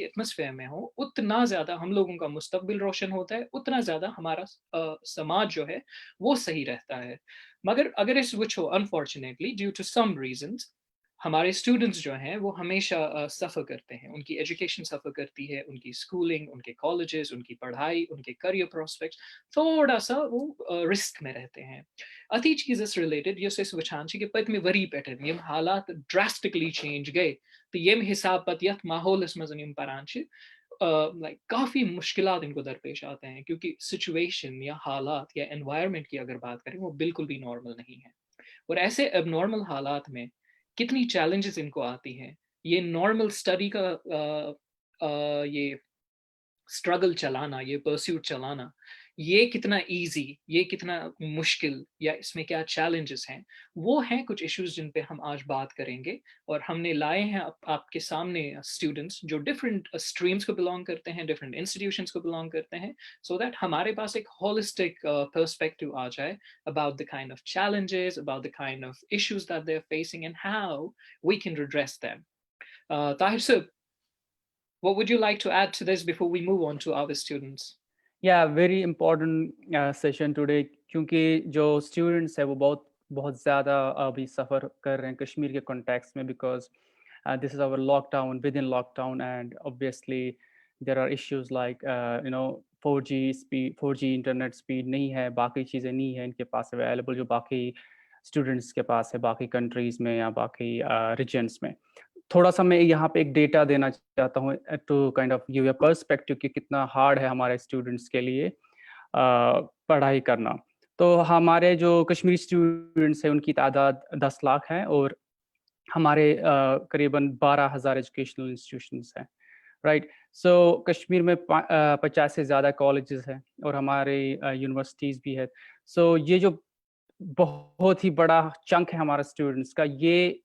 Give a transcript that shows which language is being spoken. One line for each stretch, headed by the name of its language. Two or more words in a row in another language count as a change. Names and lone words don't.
Hindi: एटमोसफेयर में हो उतना ज़्यादा हम लोगों का मुस्तकबिल रोशन होता है उतना ज़्यादा हमारा समाज जो है वो सही रहता है मगर अगर इस वो
English: unfortunately due to some
Hindi: रीजंस हमारे स्टूडेंट्स जो हैं वो हमेशा सफ़र करते हैं उनकी एजुकेशन सफ़र करती है उनकी स्कूलिंग उनके कॉलेजेस उनकी पढ़ाई उनके
English: career prospects
Hindi: थोड़ा सा वो रिस्क में रहते हैं
Kashmiri: اَتھ چیز ریلیٹڈ یہ وُچھان کِ پتم وری پے یم حالات
English: drastically change
Kashmiri: گئے تہ یم حساب پتھ یتھ ماحولس منز پاران
Hindi: लाइक काफ़ी मुश्किलात इनको दरपेश आते हैं क्योंकि सिचुएशन या हालात या एनवायरनमेंट की अगर बात करें वो बिल्कुल भी नॉर्मल नहीं है और ऐसे एबनॉर्मल हालात में कितनी चैलेंजेस इनको आती हैं ये
English: normal study
Hindi: का ये स्ट्रगल चलाना ये परस्यूट चलाना ये कितना इजी ये कितना मुश्किल या इसमें क्या चैलेंजेस हैं वो हैं कुछ इश्यूज जिन पे हम आज बात करेंगे और हमने लाए हैं आपके सामने स्टूडेंट्स जो
English: different streams
Hindi: को बिलोंग करते हैं
English: different institutions
Hindi: को बिलोंग करते हैं
English: so that
Hindi: हमारे पास एक
English: holistic perspective
Hindi: आ जाए
English: about the kind of challenges about the kind of issues that they're facing and how we can redress them Tahir sir, what would you like to add to this before we move on to our students? Yeah, very important session today
Hindi: क्योंकि जो students है वो बहुत ज़्यादा अभी सफ़र कर रहे हैं कश्मीर के context में
English: because this is our lockdown within lockdown and obviously there are issues like 4G speed 4G internet speed
Hindi: नहीं है बाकी चीज़ें नहीं है इनके पास available जो बाकी students के पास है बाकी countries में या बाकी regions में थोड़ा सा मैं यहाँ पे एक डेटा देना चाहता हूँ
English: to kind of give a perspective
Hindi: कि कितना हार्ड है हमारे स्टूडेंट्स के लिए पढ़ाई करना तो हमारे जो कश्मीरी स्टूडेंट्स हैं उनकी तादाद 10 लाख है और हमारे करीबन 12,000
English: educational institutions
Hindi: हैं
English: right so
Hindi: कश्मीर में 50 से ज़्यादा कॉलेजेस हैं और हमारे यूनिवर्सिटीज़ भी है सो ये जो बहुत ही बड़ा चंक है हमारा स्टूडेंट्स का ये